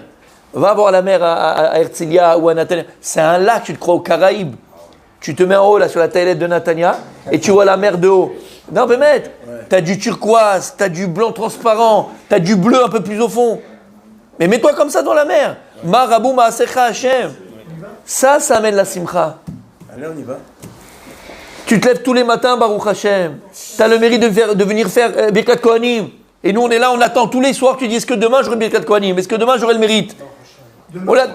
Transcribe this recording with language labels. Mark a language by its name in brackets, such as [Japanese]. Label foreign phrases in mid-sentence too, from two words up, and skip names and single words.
[French] Va voir la mer à Herzliya ou à Natania. C'est un lac, tu te crois aux Caraïbes. Tu te mets en haut là sur la taillette de Natania et tu vois la mer de haut. Non, mais mec, t'as du turquoise, t'as du blanc transparent, t'as du bleu un peu plus au fond. Mais mets-toi comme ça dans la mer. [Hebrew] מה רבו מעשיך השם. [French] Ça amène la simcha. Allez, on y va. Tu te lèves tous les matins, [Hebrew] ברוך השם. [French] T'as le mérite de venir faire [Hebrew] ברכת כהנים. [French] Et nous, on est là, on attend tous les soirs. Tu dis, est-ce que demain j'aurai [Hebrew] ברכת כהנים? [French] Est-ce que demain j'aurai le mérite? On